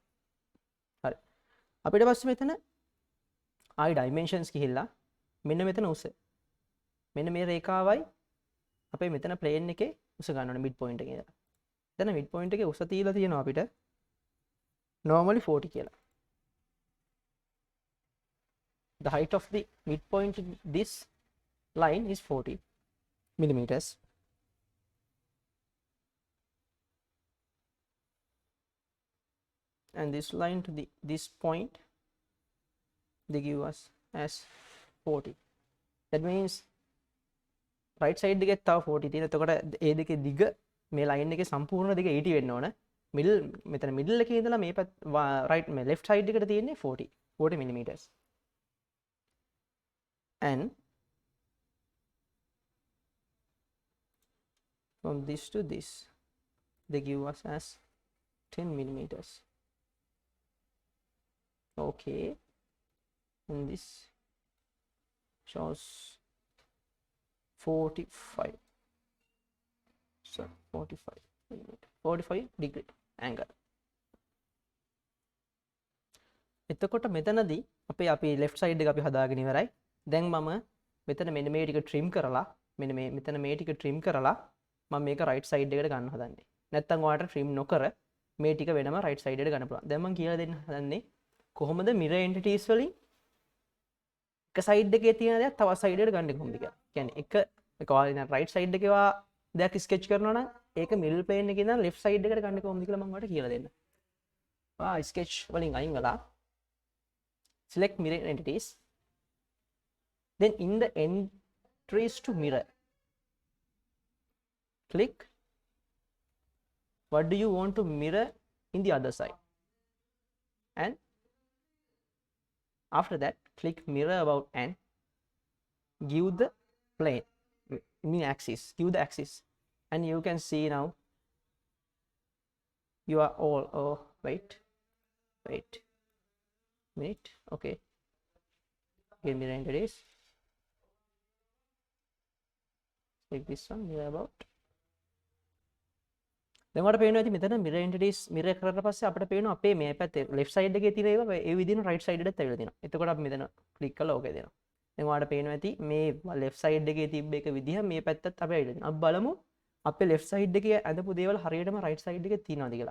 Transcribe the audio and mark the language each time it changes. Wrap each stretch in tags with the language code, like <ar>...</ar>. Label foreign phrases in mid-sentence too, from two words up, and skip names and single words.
<si>හරි. අපිට පස්සේ මෙතන ආයි dimensions ගිහිල්ලා මෙන්න මෙතන උස. මෙන්න මේ රේඛාවයි අපේ මෙතන plane එකේ උස ගන්න ඕනේ</si> <en>mid point</en> <si>එකේ ඉඳලා. දැන්</si> <en>mid point</en> <si>එකේ උස තියලා තියෙනවා අපිට normally 40 කියලා.</si> <en>The height of the midpoint in this line is 40 millimeters. And this line to this point they give us as 40. That means right side</en> <si>එකේ තව 40 තියෙන. එතකොට ඒ දෙකේ දිග මේ line එකේ සම්පූර්ණ දිග 80 වෙන්න ඕන. මෙතන middle එකේ ඉඳලා මේ right මේ</si> <en>left side</en> <si>එකට තියෙන්නේ 40 millimeters.</si> <en>And from this to this they give us as 10 millimeters. Okay, and this shows 45, so 45 millimeter, 45 degree angle.</en> <si>එතකොට මෙතනදී අපි</si> <en>left side</en> <si>එක අපි හදාගෙන ඉවරයි. දැන් මම මෙතන මෙන්න මේ ටික trim කරලා මෙන්න මේ මෙතන මේ ටික trim කරලා මම මේක</si> <en>right side</en> <si>එකට ගන්න හදන්නේ. නැත්තම් ඔයාලට trim නොකර මේ ටික වෙනම</si> <en>right side</en> <si>එකට ගන්න පුළුවන්. දැන් මම කියලා දෙන්න හදන්නේ කොහොමද</si> <en>mirror entities</en> <si>වලින් එක side එකේ තියෙන දේක් තවත් side එකට ගන්න කොහොමද කියලා. කියන්නේ එක ඔයාලා දැන්</si> <en>right side</en> <si>එකේ වා දෙයක් sketch කරනවා නම් ඒක</si> <en>middle plane</en> <si>එකේ ඉඳන්</si> <en>left side</en> <si>එකට ගන්න කොහොමද කියලා මම ඔයාලට කියලා දෙන්න. sketch වලින් අයින් වෙලා</si> <en>select mirror entities, then in the entries to mirror click what do you want to mirror in the other side, and after that click mirror about and give the plane axis, give the axis, and you can see now you are all wait minute. Okay, give mirror entities, take this one mirror about.</en> <si>දැන් ඔයාලට පේනවා ඇති මෙතන</si> <en>mirror entities mirror</en> <si>කරලා පස්සේ අපිට පේනවා අපේ මේ පැත්තේ</si> <en>left side</en> <si>එකේ තියෙන ඒවා ඒ විදිහට</si> <en>right side</en> <si>එකටත් ඇවිල්ලා තියෙනවා. එතකොට අපි මෙතන click කරලා ඕකේ දෙනවා. දැන් ඔයාලට පේනවා ඇති මේ</si> <en>left side</en> <si>එකේ තිබ්බ එක විදිහ මේ පැත්තත් අපි ඇවිල්ලා තියෙනවා. අපි බලමු අපේ</si> <en>left side</en> <si>එකේ ඇඳපු දේවල් හරියටම</si> <en>right side</en> <si>එකේ තියෙනවද කියලා.</si>